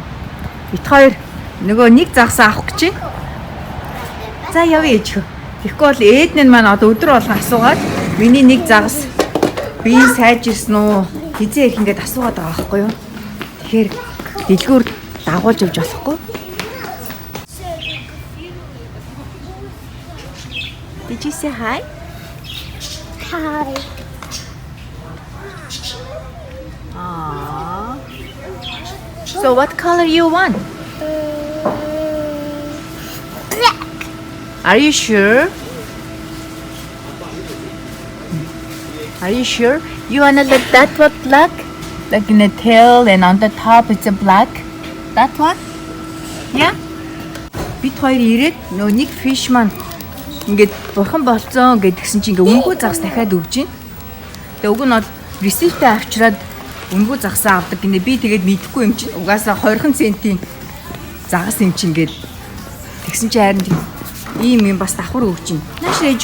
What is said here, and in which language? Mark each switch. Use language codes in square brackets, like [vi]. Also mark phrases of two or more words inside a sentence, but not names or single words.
[mn] Бид хоёр нөгөө нэг загсаа авах гэж байна. За явъя ээж. Тэгэхгүй бол эднэн маань одоо өдөр болго асуугаад миний нэг загас би сайж ирсэн үү? Хизээ их ингээд асуугаад байгаа байхгүй юу? Тэгэхээр дэлгүүр дагуулж явж болохгүй. [en] Did you say hi? Hi. So what color you want? Black. Are you sure? Are you sure? You wanna let that one black? Like in the tail and on the top it's a black? That one? Yeah? [mn] Бид хоёр ирээд нөө нэг fish маань ингээд бурхан болцсон гэдгсэн чинь ингээ өнгөө загас дахиад өгч гин. Тэгээ уг нь бол ресиптэй авчираад өнгөө загсаа авдаг гинэ би тэгээд мэдэхгүй юм чинь угаасаа 20 центийн загас юм чинь гээд тэгсэн чинь харин ийм юм бас давхар өгч гин.